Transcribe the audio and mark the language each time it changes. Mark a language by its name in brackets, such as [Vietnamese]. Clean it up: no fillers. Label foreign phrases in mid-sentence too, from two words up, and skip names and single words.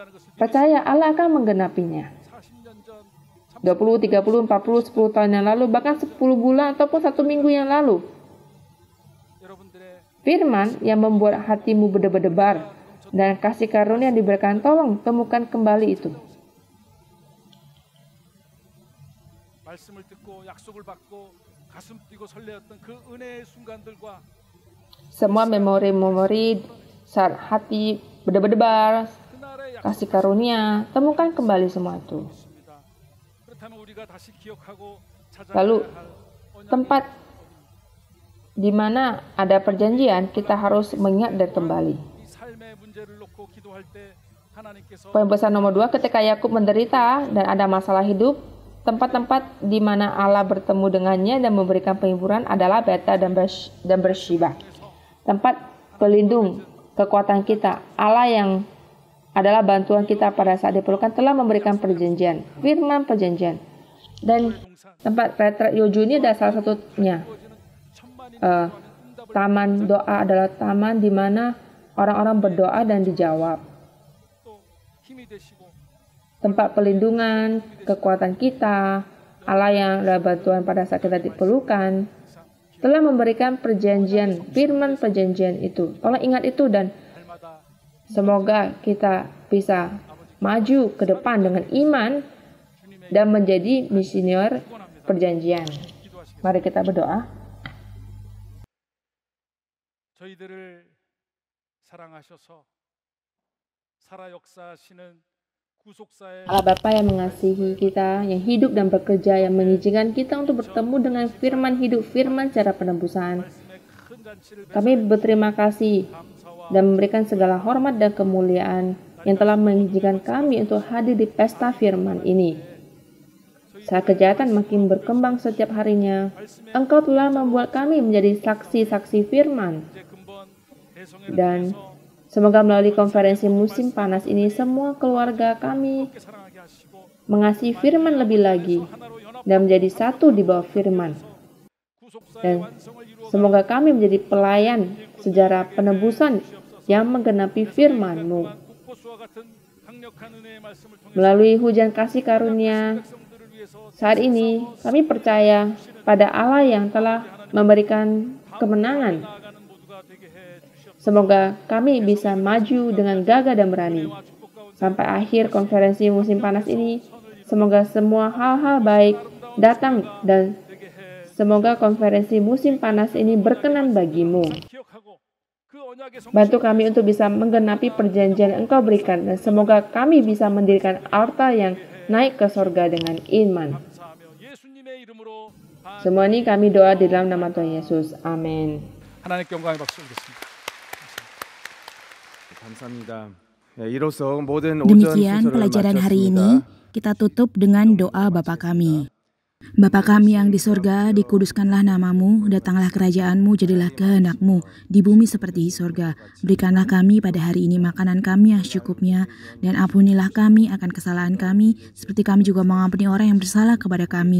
[Indonesian] percaya Allah akan menggenapinya. 20, 30, 40, 10 tahun yang lalu, bahkan 10 bulan ataupun 1 minggu yang lalu. Firman yang membuat hatimu berdebar-debar dan kasih karunia yang diberikan, tolong temukan kembali itu. [Korean] 말씀을 듣고 약속을 받고 가슴 뛰고 설레었던 그 은혜의 순간들과 [Indonesian] Semua memori-memori saat hati berdebar-debar, [Korean] 그날의 [Indonesian] kasih karunia, temukan kembali semua itu. [Korean] 약속입니다. 그렇다면 우리가 다시 기억하고 [Indonesian] Lalu, [Korean] 찾아가야 할 언약의 [Indonesian] tempat di mana ada perjanjian, kita harus mengingat dan kembali. [Korean] 이 삶의 문제를 놓고 기도할 때 하나님께서 [Indonesian] Poin besar nomor 2, ketika Yakub menderita dan ada masalah hidup, tempat-tempat di mana Allah bertemu dengannya dan memberikan penghiburan adalah Beta dan Bershiba. Tempat pelindung kekuatan kita, Allah yang adalah bantuan kita pada saat diperlukan, telah memberikan perjanjian, firman perjanjian. Dan tempat retret Yoju ini adalah salah satunya. Taman doa adalah taman di mana orang-orang berdoa dan dijawab. [Korean] 또 힘이 되시고 [Indonesian] Tempat pelindungan, kekuatan kita, Allah yang adalah bantuan pada saat kita diperlukan, telah memberikan perjanjian, firman perjanjian itu. Tolong ingat itu dan [Korean] 날마다 [Indonesian] semoga kita bisa maju ke depan dengan iman dan menjadi misioner perjanjian. Mari kita berdoa. [Korean] 저희들을 사랑하셔서 살아 역사하시는 구속사의 [Indonesian] Allah Bapa yang mengasihi kita, yang hidup dan bekerja, yang mengizinkan kita untuk bertemu dengan firman hidup, firman cara penebusan. [Korean] 말씀의 큰 잔치를 [Indonesian] Kami berterima kasih dan memberikan segala hormat dan kemuliaan yang telah mengizinkan kami untuk hadir di pesta firman ini. Saat kejahatan makin berkembang setiap harinya, Engkau telah membuat kami menjadi saksi-saksi firman. [Korean] 이제 근본 대성회를 [Indonesian] Dan semoga melalui konferensi musim panas ini, semua keluarga kami [Korean] 함께 사랑하게 하시고 [Indonesian] mengasihi firman lebih lagi [Korean] 하나로 연합 [Indonesian] dan menjadi satu di bawah firman. [Korean] 구속사의 [Indonesian] Dan [Korean] 완성을 이루어 [Indonesian] semoga kami menjadi pelayan sejarah penebusan yang menggenapi firman-Mu. [Korean] 국보수와 같은 강력한 은혜의 말씀을 통해 [Indonesian] Melalui hujan kasih karunia, [Korean] 백성들을 위해서 [Indonesian] saat ini kami percaya pada Allah yang telah memberikan kemenangan. [Korean] 나아가는 모두가 되게 해 주시옵소서. [Indonesian] Semoga kami bisa maju dengan gagah dan berani. [Korean] 축복 가운데 [Indonesian] Sampai akhir konferensi musim panas ini, semoga semua hal-hal baik datang dan [Korean] 되게 해 [Indonesian] semoga konferensi musim panas ini berkenan bagimu. [Korean] 기억하고 그 언약의 [Indonesian] Bantu kami untuk bisa menggenapi perjanjian yang Engkau berikan dan semoga kami bisa mendirikan altar yang naik ke sorga dengan iman. [Korean] 감사하며 예수님의 이름으로 [Indonesian] Semua ini kami doa di dalam nama Tuhan Yesus. Amin. [Korean] 하나님께 영광의 박수 드리겠습니다. 감사합니다. 이로써 모든 오전 [Indonesian] Demikian [Korean] 순서를 [Indonesian] pelajaran hari [Korean] 마쳤습니다. [Indonesian] ini, kita tutup dengan doa Bapa kami. Bapa kami yang di sorga, dikuduskanlah namamu, datanglah kerajaanmu, jadilah kehendak-mu, di bumi seperti di sorga. Berikanlah kami pada hari ini makanan kami yang secukupnya, dan ampunilah kami akan kesalahan kami, seperti kami juga mengampuni orang yang bersalah kepada kami.